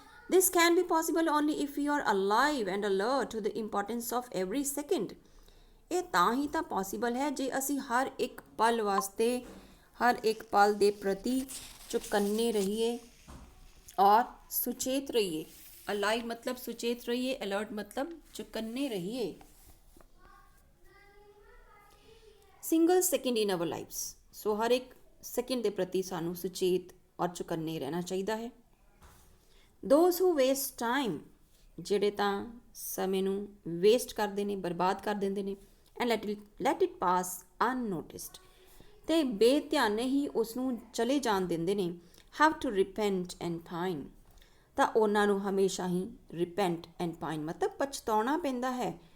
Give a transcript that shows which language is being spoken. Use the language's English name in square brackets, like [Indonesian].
[English] This can be possible only if you are alive and alert to the importance of every second. [Punjabi] ਇਹ ਤਾਂ ਹੀ ਤਾਂ possible ਹੈ ਜੇ ਅਸੀਂ ਹਰ ਇੱਕ ਪਲ ਵਾਸਤੇ, ਹਰ ਇੱਕ ਪਲ ਦੇ ਪ੍ਰਤੀ ਚੁਕੰਨੇ ਰਹੀਏ ਔਰ ਸੁਚੇਤ ਰਹੀਏ। [Hindi] अलाइव मतलब सुचेत रहिए, अलर्ट मतलब चौकन्ने रहिए। [English] single second in our lives, [Hindi] सो हर एक सेकेंड के प्रति सानू सुचेत और चौकन्ने रहना चाहिए है। [English] those who waste time, [Punjabi] ਜਿਹੜੇ ਤਾਂ ਸਮੇਂ ਨੂੰ ਵੇਸਟ ਕਰਦੇ ਨੇ, ਬਰਬਾਦ ਕਰ ਦਿੰਦੇ ਨੇ, [English] and let it pass unnoticed, [Punjabi] ਅਤੇ ਬੇਧਿਆਨੇ ਹੀ ਉਸ ਨੂੰ ਚਲੇ ਜਾਣ ਦਿੰਦੇ ਨੇ। [English] have to repent and pine, [Punjabi] ਤਾਂ ਉਹਨਾਂ ਨੂੰ ਹਮੇਸ਼ਾ ਹੀ ਰਿਪੈਂਟ ਐਂਡ ਪਾਈਨ ਮਤਲਬ ਪਛਤਾਉਣਾ ਪੈਂਦਾ ਹੈ।